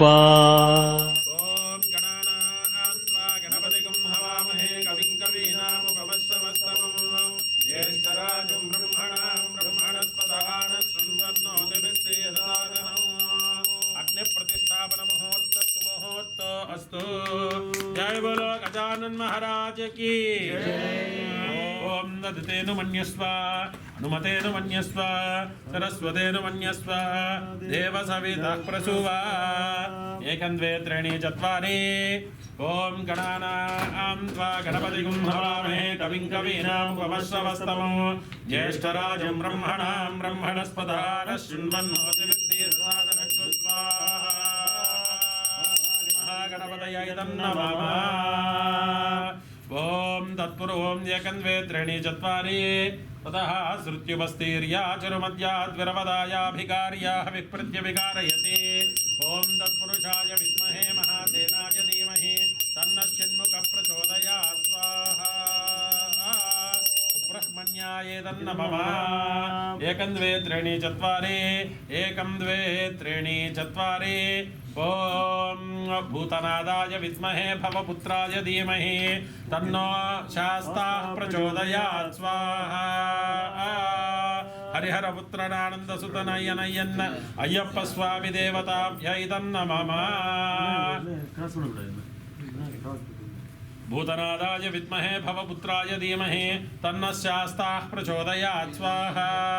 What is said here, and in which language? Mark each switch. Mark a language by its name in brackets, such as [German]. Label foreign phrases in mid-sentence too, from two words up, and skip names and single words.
[Sanskrit] ಓಂ ಗಣಾನಾನ್ವಾ ಗಣಪತಿಗಂ ಹವಾಮಹೇ ಕವಿಂ ಕವೀನಾಮುಪಮಶ್ರವಸ್ತಮಂ ಜ್ಯೇಷ್ಠರಾಜಂ ಬ್ರಹ್ಮಣಾಂ ಬ್ರಹ್ಮಣಸ್ಪದಾನ ಶೃಣ್ವನ್ನೋ ದಿವಿಸ್ಸೇದಸಾದನಂ ಅಗ್ನಿ ಪ್ರತಿಷ್ಠಾಪನ ಮುಹೂರ್ತಸ್ತು ಮುಹೂರ್ತ ಅಸ್ತು. [Hindi] जय बोलो गजानन महाराज की [Sanskrit] ಓಂ ನದತೇನು ಮನ್ಯಸ್ವ ಹನುಮತೇನು ಮನ್ಯಸ್ವ ಸರಸ್ವತೇನು ಮನ್ಯಸ್ವ ದೇವ ಸವಿತಃ ಪ್ರಸೂವ ಏಕಂ ದ್ವೇ ತ್ರೀಣಿ ಚತ್ವಾರಿ. ಓಂ ಗಣಾನಾಂ ತ್ವಾ ಗಣಪತಿಗಂ ಹವಾಮಹೇ ಕವಿಂ ಕವೀನಾಮುಪಮಶ್ರವಸ್ತಮಂ ಜ್ಯೇಷ್ಠರಾಜಂ ಬ್ರಹ್ಮಣಾಂ ಬ್ರಹ್ಮಣಸ್ಪದಾನ ಶೃಣ್ವನ್ನೋ ದಿವಿಸ್ಸೇದಸಾದನಂ ಮಹಾಗಣಪತಯೇ ನಮಃ. ಓಂ ತತ್ಪೂರ್ವಂ ಏಕಂ ದ್ವೇ ತ್ರೀಣಿ ಚತ್ವಾರಿ ತತಃ ಶ್ರುತ್ಯುಪಸ್ಥೀರ್ಯಾಚರುಮಧ್ಯಾದ್ವಿರವದಾಯಾಭಿಕಾರ್ಯಾಃ ವಿಪ್ರತ್ಯಭಿಕಾರಯತಿ. ಓಂ ತತ್ಪುರುಷಾಯ ವಿದ್ಮಹೇ ಮಹಾಸೇನಾಯ ಧೀಮಹಿ ತನ್ನಃ ಷಣ್ಮುಖಃ ಪ್ರಚೋದಯಾತ್ ಸ್ವಾಹಾ. ಸುಬ್ರಹ್ಮಣ್ಯಾಯ ನಮಃ. ಏಕಂ ದ್ವೇ ತ್ರೀಣಿ ಚತ್ವಾರಿ ಏಕಂ ದ್ವೇ ತ್ರೀಣಿ ಚತ್ವಾರಿ. ಓಂ ಭೂತನಾದಾಯ ವಿದ್ಮಹೇ ಭವಪುತ್ರಾಯ ಧೀಮಹಿ ತನ್ನೋ ಶಾಸ್ತಾಃ ಪ್ರಚೋದಯಾತ್ ಸ್ವಾಹಾ. ಹರಿಹರ ಪುತ್ರನಾನಂದ ಸುತನಯ್ಯನಯ್ಯನ್ನ ಅಯ್ಯಪ್ಪ ಸ್ವಾಮಿ ದೇವತಾಭ್ಯೈ ನಮಃ. ಭೂತನಾದಾಯ ವಿದ್ಮಹೇ ಭವಪುತ್ರಾಯ ಧೀಮಹಿ ತನ್ನಃ ಶಾಸ್ತಾಃ ಪ್ರಚೋದಯಾತ್ ಸ್ವಾಹಾ.